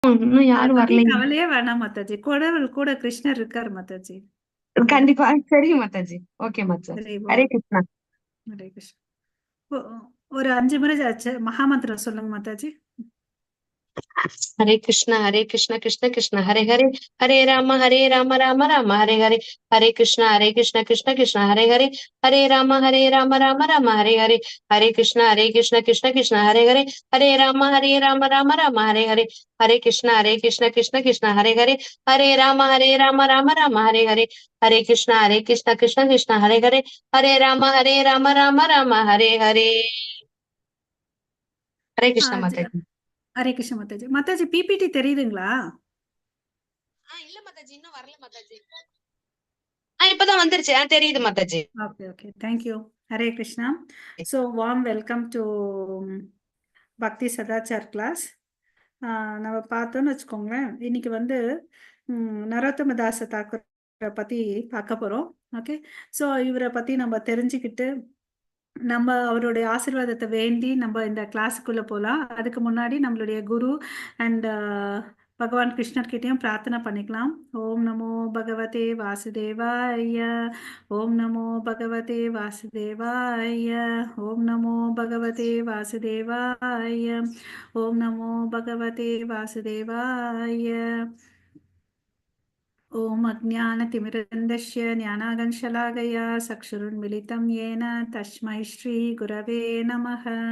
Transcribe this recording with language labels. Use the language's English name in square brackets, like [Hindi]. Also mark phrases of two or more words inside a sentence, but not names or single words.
[Tamil] இன்னும் அத யாரும் பத்தி வரலைங்க. கவலையே வேணாம் மாதாஜி. கடவுள் கூட கிருஷ்ணர் இருக்காரு மாதாஜி. கண்டிப்பா. சரிங்க மாதாஜி. ஓகே மாதாஜி. சரி ஹரே கிருஷ்ணா. ஹரே கிருஷ்ணா. ஒ- ஒரு 5 முறை ஆச்சு மகாமந்திரம் சொல்லுங்க மாதாஜி. [Sanskrit] हरे कृष्ण कृष्ण कृष्ण हरे हरे, हरे राम राम राम हरे हरे, हरे कृष्ण कृष्ण कृष्ण हरे हरे, हरे राम राम राम हरे हरे, हरे कृष्ण कृष्ण कृष्ण हरे हरे, हरे राम राम राम हरे हरे, हरे कृष्ण कृष्ण कृष्ण हरे हरे, हरे राम राम राम हरे हरे, हरे कृष्ण कृष्ण कृष्ण हरे हरे, हरे राम राम राम हरे हरे। हरे [Tamil] ஆ, [Hindi] कृष्ण माता जी। [Tamil] ஹரே கிருஷ்ண மாதாஜி. மாதாஜி பிபிடி தெரியுதுங்களா? இல்ல மாதாஜி, இன்னும் வரல மாதாஜி. இப்பதான் வந்துருச்சு. தெரியுது மாதாஜி. [English] okay okay, thank you. [Tamil] ஹரே கிருஷ்ணா. [English] So warm welcome to Bhakti Sadachar class. [Tamil] நம்ம பார்த்தோன்னு வச்சுக்கோங்களேன், இன்னைக்கு வந்து நரோத்தம தாச தாக்கூரை பற்றி பார்க்க போகிறோம். ஓகே, ஸோ இவரை பற்றி நம்ம தெரிஞ்சுக்கிட்டு நம்ம அவருடைய ஆசீர்வாதத்தை வேண்டி நம்ம இந்த கிளாஸுக்குள்ளே போகலாம். அதுக்கு முன்னாடி நம்மளுடைய குரு அண்ட் பகவான் கிருஷ்ணர்கிட்டையும் பிரார்த்தனை பண்ணிக்கலாம். [Sanskrit] ॐ नमो भगवते वासुदेवाय, ॐ नमो भगवते वासुदेवाय, ॐ नमो भगवते वासुदेवाय, ॐ नमो भगवते वासुदेवाय. ॐ अज्ञानतिमिरन्दस्य ज्ञानागंशलाकया चक्षुरुन्मिलितं येन तस्मै श्रीगुरवे नमः।